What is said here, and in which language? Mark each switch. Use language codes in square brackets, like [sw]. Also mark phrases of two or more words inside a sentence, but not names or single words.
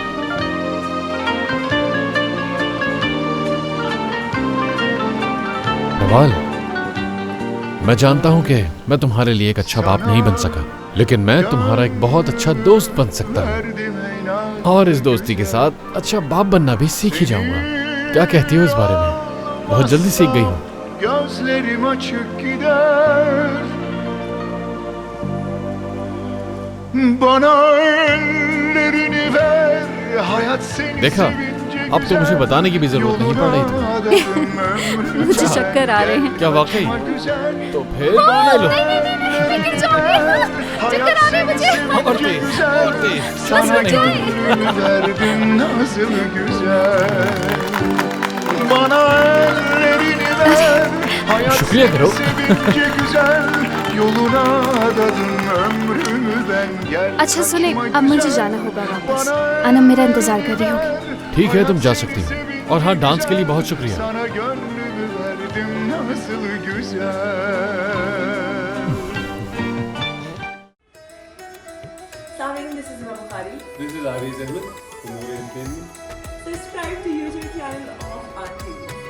[hi] नवाल, मैं जानता हूं कि मैं तुम्हारे लिए एक अच्छा बाप नहीं बन सका, लेकिन मैं तुम्हारा एक बहुत अच्छा दोस्त बन सकता हूं, और इस दोस्ती के साथ अच्छा बाप बनना भी सीख ही जाऊंगा। क्या कहती हो इस बारे में? बहुत जल्दी सीख गई हूं। [tr] Gözlerim açık gider, bana ellerini ver, hayat seni [hi] देखा, [tr] sevince [hi] अब तो मुझे बताने की भी जरूरत नहीं पड़ रही थी। मुझे चक्कर आ रहे हैं। क्या वाकई? [tr] güzel, [hi] तो फिर गाने लो। मैं गिर जाऊंगी। चक्कर आ रहे हैं मुझे। और तेज, और तेज। [tr] sana [hi] नहीं तो- [tr] gönlümü verdim nasıl güzel, bana ellerini ver, hayat Şükriye seni [hi] karo। [tr] sevince güzel, yoluna adadım ömrümü ben, gel [hi] अच्छा सुने, [tr] kaçma [hi] अब मुझे [tr] güzel, [hi] जाना होगा वापस। अनम मेरा इंतजार कर रही होगी। ठीक है, तुम जा सकती हो। और हाँ, डांस के लिए बहुत शुक्रिया। [tr] sana gönlümü verdim nasıl güzel. [en] Assalamualaikum, this is Hima Bukhari. This is Aries Ahmed from More Entertainment. Subscribe to YouTube channel of RTV.